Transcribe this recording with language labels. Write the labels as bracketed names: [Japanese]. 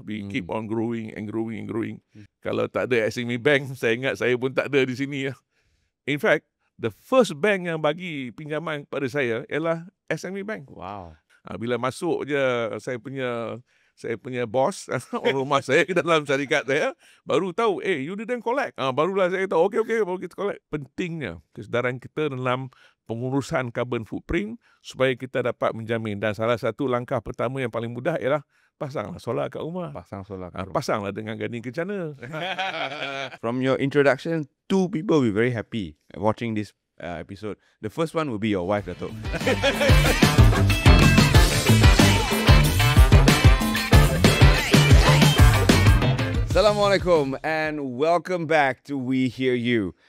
[English] We keep on growing and growing and growing. [Malay] Kalau tak ada SME Bank, saya ingat saya pun tak ada di sini ya. [English] In fact, the first bank [Malay] yang bagi pinjaman kepada saya ialah SME Bank. Wow. Bila masuk je saya punya bos rumah saya ke dalam syarikat saya baru tahu [English] you didn't collect. [Malay] Barulah saya tahu okey baru kita collect. Pentingnya kesedaran kita dalam pengurusan carbon footprint supaya kita dapat menjamin, dan salah satu langkah pertama yang paling mudah ialah pasanglah solar kat rumah. Pasang solar kat rumah. Pasanglah dengan gading kencana. [English] From your introduction, 2 people will be very happy watching this episode. The first one will be your wife, Dato'. Assalamualaikum and welcome back to We Hear You.